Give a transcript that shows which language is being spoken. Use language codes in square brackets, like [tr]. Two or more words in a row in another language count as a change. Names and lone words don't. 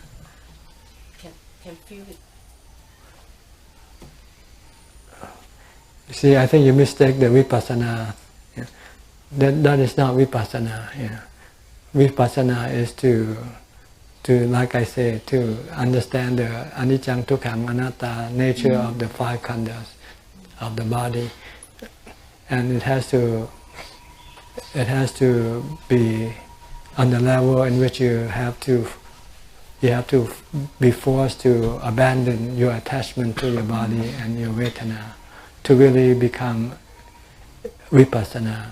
[en] Can feel it. You see, I think you mistake the vipassana. That is not vipassana. Vipassana is to, like I say, to understand the [pi] anicca, dukkha, anatta [en] nature of the five khandhas of the body, and it has to be on the level in which you have to be forced to abandon your attachment to your body and your vedana to really become vipassana.